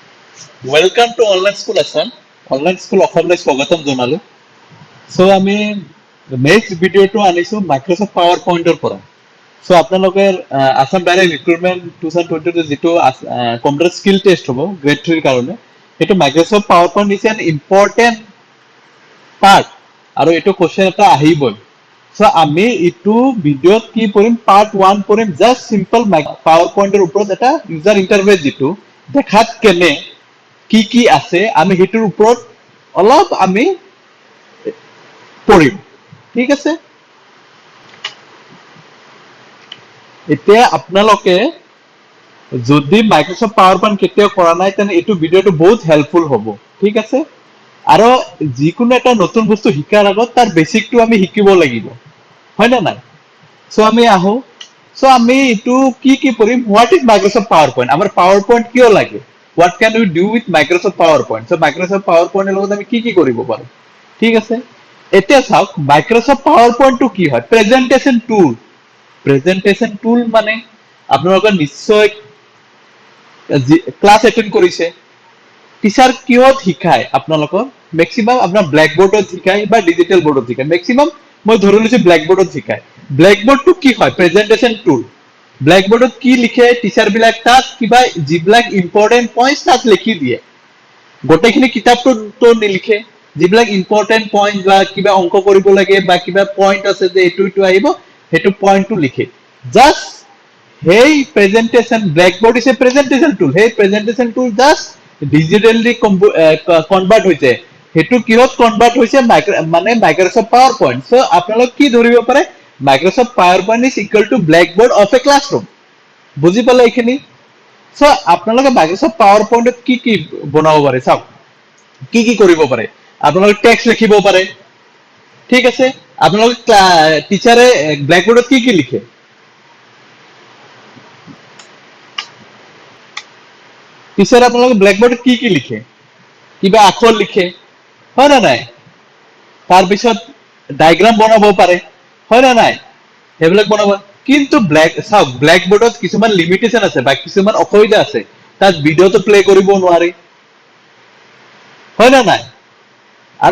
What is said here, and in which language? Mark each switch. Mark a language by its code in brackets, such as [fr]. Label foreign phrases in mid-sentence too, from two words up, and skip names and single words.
[en] Welcome to Online School Assam. [as] Online School অসমলৈ স্বাগতম জনালো। So আমি [en] next video [as] টো আনিছো Microsoft PowerPoint ৰ পৰা। So আপোনালোকে Assam Direct Recruitment 2022 যেটো [en] computer skill test [as] হ'ব গ্ৰেড 3 ৰ কাৰণে সেইটো [en] Microsoft PowerPoint is an important part [as] আৰু এটো কোশ্চেন এটা আহিবই। So আমি ইটো ভিডিওত কি কৰিম পার্ট 1 কৰিম [en] just simple [as] PowerPoint ৰ ওপৰত এটা [en] user interface [as] যেটো দেখাত কেনে কি আছে আমি হেতুৰ ওপৰত অলপ আমি পঢ়িম ঠিক আছে এতিয়া আপোনালোকে যদি মাইক্ৰোসফট পাৱাৰপইণ্ট কেতিয়াও কৰা নাই তেনে এইটো ভিডিওটো বহুত হেল্পফুল হ'ব ঠিক আছে আৰু যিকোনো এটা নতুন বস্তু শিকাৰ আগত তাৰ বেসিকটো আমি শিকিব লাগিব হয় না নাই সো আমি আহো সো আমি এইটো কি কৰিম [en] what is Microsoft PowerPoint [as] আমাৰ পাৱাৰপইণ্ট কিয় লাগে [en] what can we do with Microsoft PowerPoint [as] so Microsoft PowerPoint এর লগত আমি কি কৰিব পাৰো ঠিক আছে এতিয়া চাওক Microsoft PowerPoint টো কি হয় [en] presentation tool [as] মানে আপোনালোকে নিশ্চয় [en] class attend [as] কৰিছে টিচাৰ কিহত শিকায় আপোনালোকৰ ম্যাক্সিমাম আপোনাৰ [en] black boardত [as] শিকায় বা [en] digital boardত [as] শিকায় ম্যাক্সিমাম মই ধৰি লৈছো [en] black boardত [as] শিকায় [en] black boardটো [as] কি হয় [en] presentation tool black boardত [as] কি লিখে টিচার বিলাক তাত কিবা যিবিলাক [en] important points [as] তাত লিখি দিয়ে গোটেইখিনি কিতাপটো তো নিলিখে যিবিলাক [en] important point [as] বা কিবা অঙ্ক কৰিব লাগে বা কিবা পয়েন্ট আছে যে এটো আহিব হেতু পয়েন্টটো লিখে জাস্ট হেই [en] presentation black board is a presentation tool [as] হেই [en] presentation tool just digitally convert [as] হৈছে হেতু কিহত কনভার্ট হৈছে মানে মাইক্রোসফট পাওয়ারপয়েন্ট সো আপোনালোক কি ধৰিব পাৰে [en] Microsoft PowerPoint is equal to blackboard of a classroom. [as] বুজি পালে এইখিনি সো আপোনালোকে Microsoft PowerPoint কি বনাব পাৰে চাওক কি কৰিব পাৰে আপোনালোকে টেক্সট লিখিব পাৰে ঠিক আছে আপোনালোকে টিচাৰে ব্ল্যাকবোর্ডত কি লিখে টিচাৰ আপোনালোকে ব্ল্যাকবোর্ডত কি লিখে কিবা আখৰ লিখে হয় না নাই তাৰ পিছত ডায়াগ্ৰাম বনাব পাৰে হয় না নাই হেবিলাক বনাব কিন্তু [en] black boardত [as] কিছুমান লিমিটেশন আছে বা কিছুমান অসুবিধা আছে তাত ভিডিওটো প্লে কৰিব নোৱাৰি হয় না নাই আৰু